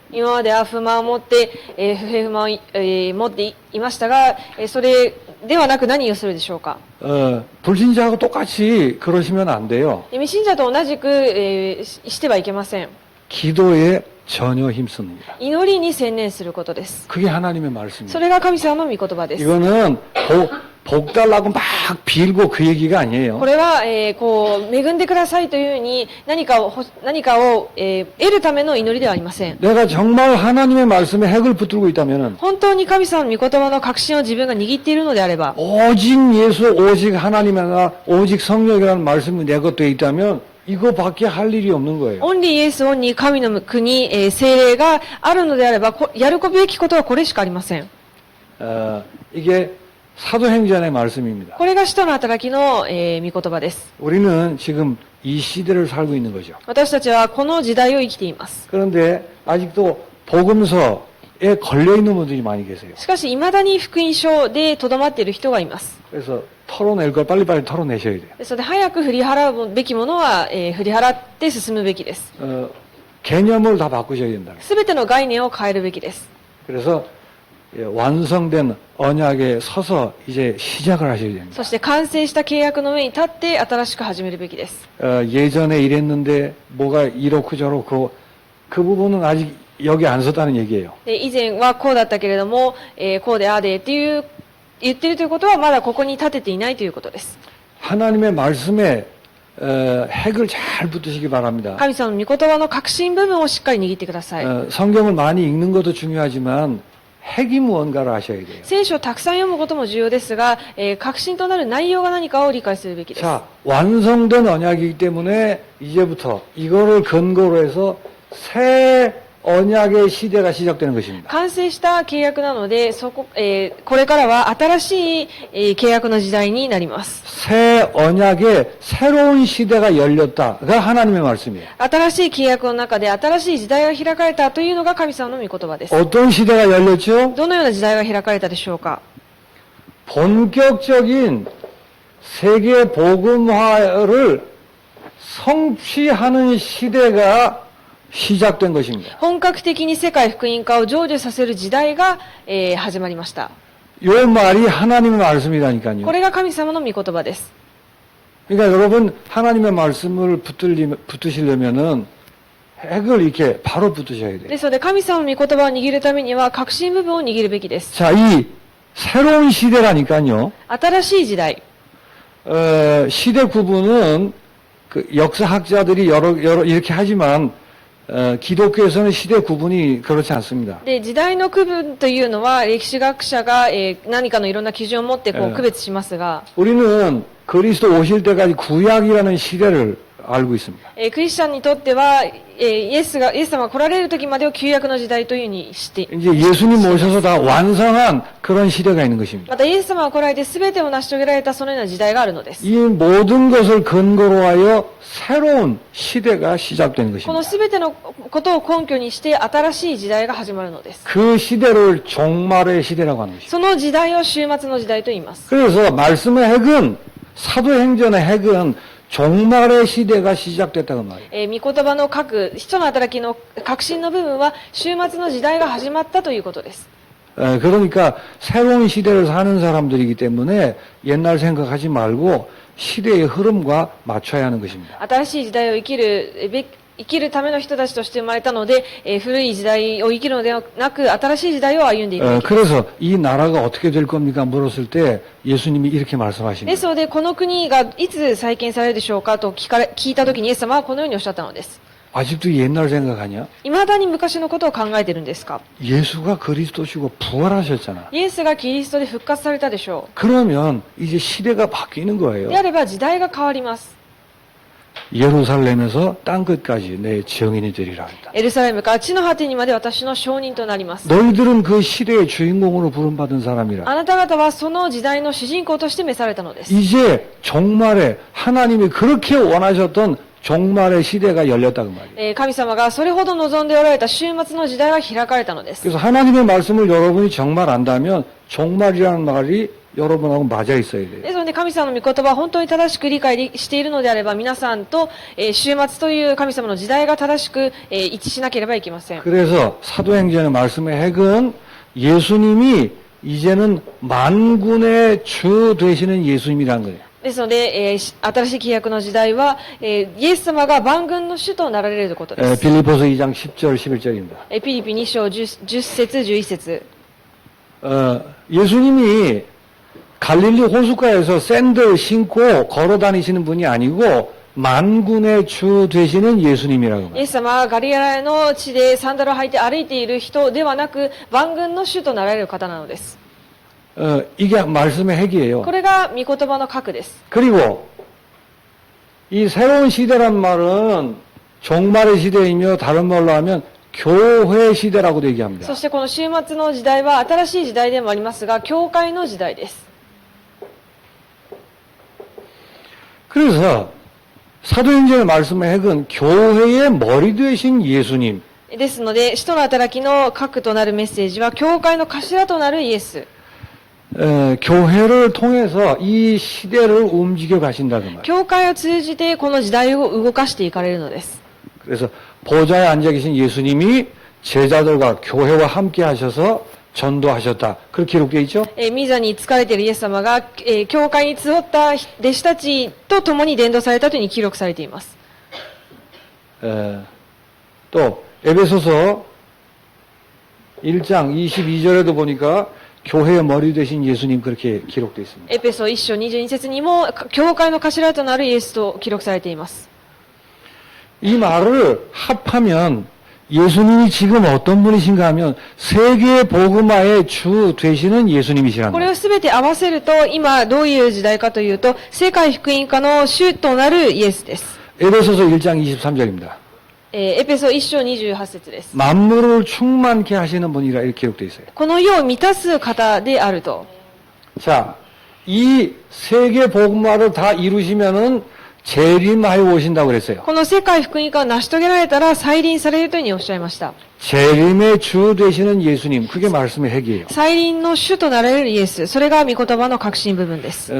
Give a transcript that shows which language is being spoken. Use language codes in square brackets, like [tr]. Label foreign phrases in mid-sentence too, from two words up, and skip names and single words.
[ja] 今までは不満を持って、不平不満を、持っていましたが、それではなく何をするでしょうか。 [ko] 불신자하고 똑같이 그러시면 안 돼요. [ja] 未信者と同じく、してはいけません。 [ko] 기도에 전혀 힘씁니다. [ja] 祈りに専念することです。 [ko] 그게 하나님의 말씀입니다. [ja] それが神様の御言葉です。 [ko] 이거는 복 달라고 막 빌고 그 얘기가 아니에요. [ja] これは、こう恵んでくださいというふうに何かを、得るための祈りではありません。 [ko] 내가 정말 하나님의 말씀에 핵을 붙들고 있다면은 [ja] 本当に神様の御言葉の核心を自分が握っているのであれば、 [ko] 오직 예수, 오직 하나님의 나라, 오직 성령이라는 말씀이 내 것에 있다면 이거밖에 할 일이 없는 거예요. [ja] オンリーイエス、オンリー神の国、聖霊があるのであれば、やるべきことはこれしかありません。 [ko] 이게 사도행전의 말씀입니다. [ja] これが使徒の働きの、御言葉です。 [ko] 우리는 지금 이 시대를 살고 있는 거죠. [ja] 私たちはこの時代を生きています。 [ko] 그런데 아직도 복음서에 걸려 있는 분들이 많이 계세요. [ja] しかし、未だに福音書でとどまっている人がいます。 [ko] 그래서 털어낼 걸 빨리빨리 털어내셔야 돼요. [ja] ですので、早く振り払うべきものは、振り払って進むべきです。 [ko] 개념을 다 바꾸셔야 된다. [ja] すべての概念を変えるべきです。 [ko] 그래서 완성된 언약에 서서 이제 시작을 하셔야 됩니다. [ja] そして完成した契約の上に立って新しく始めるべきです。 [ko] 예전에 이랬는데 뭐가 이렇고 저렇고 그 부분은 아직 여기 안 섰다는 얘기예요. [ja] で以前はこうだったけれども、こうでああでっていう言っているということはまだここに立てていないということです。 [ko] 하나님의 말씀에 핵을 잘 붙드시기 바랍니다. [ja] 神様の御言葉の核心部分をしっかり握ってください。 [ko] 성경을 많이 읽는 것도 중요하지만 핵이 무언가를 아셔야 돼요. [ja] 聖書をたくさん読むことも重要ですが、核心となる内容が何かを理解するべきです。 [ko] 자, 완성된 언약이기 때문에 이제부터 이거를 근거로 해서 새 언약의 시대가 시작되는 것입니다. [ja] 完成した契約なので、これからは新しい、契約の時代になります。 [ko] 새 언약의 새로운 시대가 열렸다가 하나님의 말씀이에요. [ja] 新しい契約の中で新しい時代が開かれたというのが神様の御言葉です。 [ko] 어떤 시대가 열렸죠? [ja] どのような時代が開かれたでしょうか。 [ko] 본격적인 세계 복음화를 성취하는 시대가 시작된 것입니다. [ja] 本格的に世界福音化を成就させる時代が、始まりました。 [ko] 요 말이 하나님의 [ja] こ [ko] 말씀이라니까요. [ja] れが神様の御言葉です。 [ko] 그러니까 여러분 하나님의 말씀을 붙으시려면은 핵을 이렇게 바로 붙으셔야 돼요. [ja] ですので神様の御言葉を握るためには核心部分を握るべきです。 [ko] 자, 이 새로운 시대라니까요. [ja] 新しい時代。 [ko] 시대 구분은 그 역사학자들이 여러 이렇게 하지만 기독교에서는 시대 구분이 그렇지 않습니다. [ja] で、時代の区分というのは歴史学者が、何かのいろんな基準を持ってこう区別しますが、 [ko] 우리는 그리스도 오실 때까지 구약이라는 시대를 알고 있습니다. [ja] クリスチャンにとっては、イエス様が来られる時までを旧約の時代というふうにして、 [ko] 이제 예수님 모셔서 다 완성한 그런 시대가 있는 것입니다. [ja] またイエス様が来られて全てを成し遂げられたそのような時代があるのです。 [ko] 이 모든 것을 근거로 하여 새로운 시대가 시작된 [ja] この [ko] 것입니다. [ja] 全てのことを根拠にして新しい時代が始まるのです。 [ko] 그 시대를 종말의 시대라고 하는 것입니다. [ja] その時代を終末の時代と言います。 [ko] 그래서 말씀의 핵은 사도행전의 핵은 종말의 시대가 시작됐다고 말이에요. [ja] 御言葉の使徒の働きの核心の部分は終末の時代が始まったということです。 [ko] 그러니까 새로운 시대를 사는 사람들이기 때문에 옛날 생각하지 말고 시대의 흐름과 맞춰야 하는 것입니다. [ja] 新しい時代を生きるための人たちとして生まれたので、古い時代を生きるのではなく新しい時代を歩んでいくべきです。 [ko] 그래서 이 나라가 어떻게 될 겁니까? 물었을 때 예수님이 이렇게 [ja] です [ko] 말씀하십니다. [ja] ので、この国がいつ再建されるでしょうかと聞いたときにイエス様はこのようにおっしゃったのです。 [ko] 아직도 옛날 생각하냐? [ja] 未だに昔のことを考えているんですか？ [ko] 예수가 그리스도시고 부활하셨잖아. [ja] イエスがキリストで復活されたでしょ [ko] 그러면 이제 시대가 바뀌는 [ja] う。 [ko] 거예요. [ja] であれば時代が変わります。 [ko] 예루살렘에서 땅끝까지 내 증인이 되리라 한다. [ja] エルサレムから地の果てにまで私の証人となります。 [ko] 너희들은 그 시대의 주인공으로 부름받은 사람이라. [ja] あなた方はその時代の主人公として召されたのです。 [ko] 이제 종말에 하나님이 그렇게 원하셨던 종말의 시대가 열렸다 그 말이에요. [ja] 神様がそれほど望んでおられた終末の時代が開かれたのです。 [ko] 그래서 하나님의 말씀을 여러분이 정말 안다면 종말이라는 말이 여러분하고 맞아 있어야 돼요. [ja] ですので神様の御言葉を本当に正しく理解しているのであれば皆さんと、終末という神様の時代が正しく、一致しなければいけません。 [ko] 그래서 사도행전의 말씀의 핵은 예수님이 이제는 만군의 주 되시는 예수님이라는 거예요. [ja] ですので、新しい契約の時代は、イエス様が万軍の主となられることです。 [ko] 빌립보서 2장 10절 11절입니다. [ja] ピリピ2章 10節11節 [ko] 예수님이 갈릴리 호숫가에서 샌들 신고 걸어 다니시는 분이 아니고 만군의 주 되시는 예수님이라고 [ja] イエス様はガリラヤの地でサンダルを履いて歩いている人ではなく万軍の主となられる方なのです。 [ko] 이게 말씀의 핵이에요. [ja] これが御言葉の核です。 [ko] 그리고 이 새로운 시대란 말은 종말의 시대이며 다른 말로 하면 교회 시대라고도 얘기합니다. [ja] そしてこの終末の時代は新しい時代でもありますが教会の時代です。 [ko] 그래서 사도행전의 말씀의 핵은 교회의 머리 되신 예수님. [ja] ですので使徒の働きの核となるメッセージは教会の頭となるイエス。 [ko] 교회를 통해서 이 시대를 움직여 가신다는 말이에요. [ja] 教会を通じてこの時代を動かしていかれるのです。 [ko] 그래서 보좌에 앉아 계신 예수님이 제자들과 교회와 함께 하셔서 전도하셨다. 그렇게 기록되어 있죠? [ja] 御座に疲れているイエス様が、教会に集った弟子たちと共に伝道されたというふうに記録されています。 [ko] 또 에베소서 1장 22절에도 보니까 교회의 머리 되신 예수님 그렇게 기록되어 있습니다. [ja] エペソ1章22節にも教会の頭となるイエスと記録されています。 [ko] 이 말을 합하면 예수님이 지금 어떤 분이신가 하면 세계 복음화의 주 되시는 예수님이시라는 [ja] これ [ko] 거예요. [ja] をすべて合わせると今どういう時代かというと世界福音化の主となるイエスです。 [ko] 에베소서 1장 23절입니다. [ja] エペソ1章28節です。 [ko] 만물을 충만케 하시는 분이라 이렇게 기록되어 있어요. [ja] この世を満たす方であると。 [ko] 자, 이 세계 복음화를 다 이루시면은 재림하여 오신다고 그랬어요. [ja] この世界福音化を成し遂げられたら再臨されるというふうにおっしゃいました。 [ko] 재림의 주 되시는 예수님, 그게 말씀의 핵이에요. [ja] 再臨の主となられるイエス、それが御言葉の核心部分です。